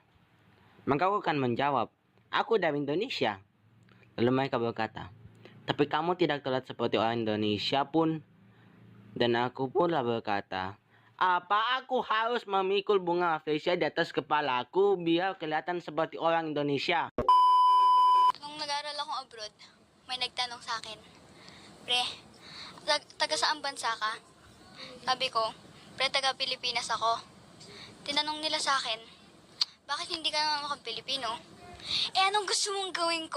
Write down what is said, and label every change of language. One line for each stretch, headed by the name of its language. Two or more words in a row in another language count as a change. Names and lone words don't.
Indonesian: Maka aku akan menjawab, "Aku dari Indonesia." Lalu mereka berkata, "Tapi kamu tidak terlihat seperti orang Indonesia pun." Dan aku pula berkata, "Apa aku harus memikul bunga Afrisia di atas kepalaku biar kelihatan seperti orang Indonesia?"
Filipino: Nung nag-aaral akong abroad, may nagtanong sa akin, "Pre, taga saang bansa ka?" Sabi ko, "Pre, taga Pilipinas ako." Tinanong nila sa akin, "Bakit hindi ka naman mukhang Pilipino?" Anong gusto mong gawin ko?